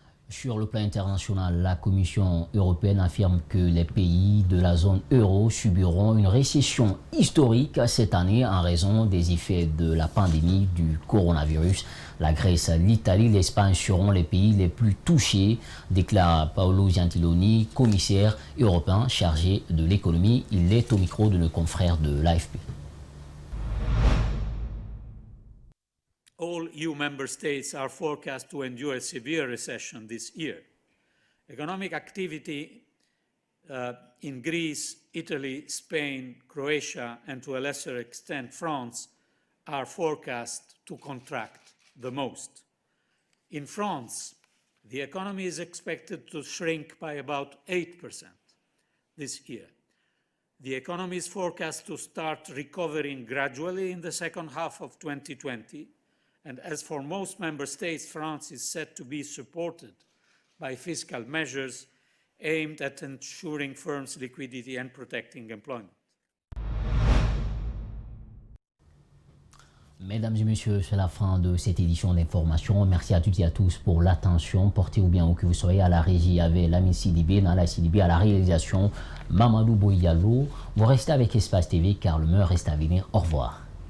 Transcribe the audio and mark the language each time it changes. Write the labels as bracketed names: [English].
[French] Sur le plan international, la Commission européenne affirme que les pays de la zone euro subiront une récession historique cette année en raison des effets de la pandémie du coronavirus. La Grèce, l'Italie, l'Espagne seront les pays les plus touchés, déclare Paolo Gentiloni, commissaire européen chargé de l'économie. Il est au micro de nos confrères de l'AFP. [English] All EU member states are forecast to endure a severe recession this year. Economic activity in Greece, Italy, Spain, Croatia, and to a lesser extent France, are forecast to contract the most. In France, the economy is expected to shrink by about 8% this year. The economy is forecast to start recovering gradually in the second half of 2020. And as for most member states, France is set to be supported by fiscal measures aimed at ensuring firms' liquidity and protecting employment. [French] Mesdames et messieurs, c'est la fin de cette édition d'information. Merci à toutes et à tous pour l'attention. Portez-vous bien où que vous soyez. À la régie avec Lamine Sidibé, Nala Sidibé, à la réalisation Mamadou Boyalo. Vous restez avec Espace TV car le meilleur reste à venir. Au revoir.